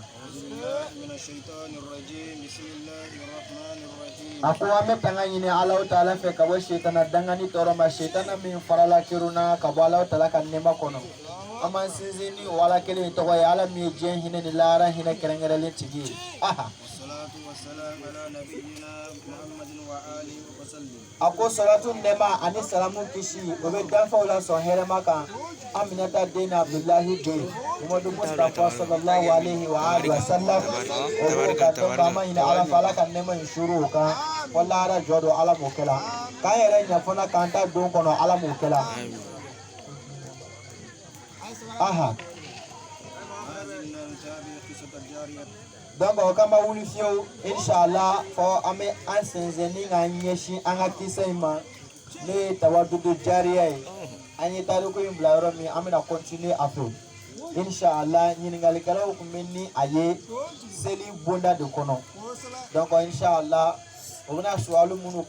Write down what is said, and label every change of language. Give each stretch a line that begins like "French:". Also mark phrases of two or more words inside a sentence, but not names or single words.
Bambara: a ko an bɛ tanga ɲini Alahu Taala fɛ ka bɔ sitana dangani tɔɔrɔ ma sitana min farala keruna ka bɔ Alahu Taala ka nɛɛma kɔnɔ an b'an sinsin ni o ala kelen in tɔgɔ ye ala min ye diɲɛ hinɛ ni lahara hinɛ kɛrɛnkɛrɛnlen tigi ye a ko salatu nɛɛma ani salamu kisi o bɛ danfaw la sɔn hɛrɛma kan Aminata den Abdullahi den Muhammadu Mustafa
Arabic: صلى الله عليه وعلى آله وسلم
Bambara: o b'o ka dɔn k'an ma ɲini ala fɛ ala ka nɛɛma in suru o kan fɔ lahara jɔ don ala m'o kɛla k'an yɛrɛ ɲɛ fana k'an ta don kɔnɔ ala m'o kɛla donc o kama wuli fiyewu inshallah fɔ an bɛ an sɛnsɛn ni k'an ɲɛsin an ka kisɛ in ma ne ye tawadudu jariya ye an ye tariku in bila yɔrɔ min an bɛna continuer a fɛ inshallah ɲininkalikɛlaw tun bɛ ni a ye seli bonda de kɔnɔ donc inshallah o bɛna suwalu minnu